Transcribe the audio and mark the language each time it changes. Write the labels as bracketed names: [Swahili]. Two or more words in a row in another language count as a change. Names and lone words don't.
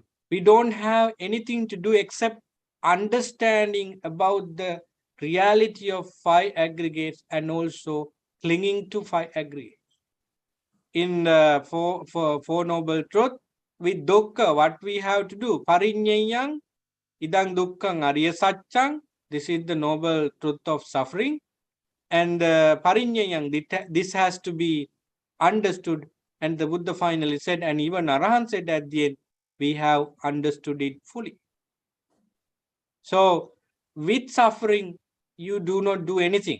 [English] We don't have anything to do except understanding about the reality of five aggregates and also clinging to five aggregates. In Four Noble Truth, with dukkha, what we have to do? [Pali] Parinyayang, idang dukkhang ariya satchang. [English] This is the noble truth of suffering. And parinyayang, this has to be understood. And the Buddha finally said, and even Arahant said at the end, we have understood it fully. So with suffering, you do not do anything.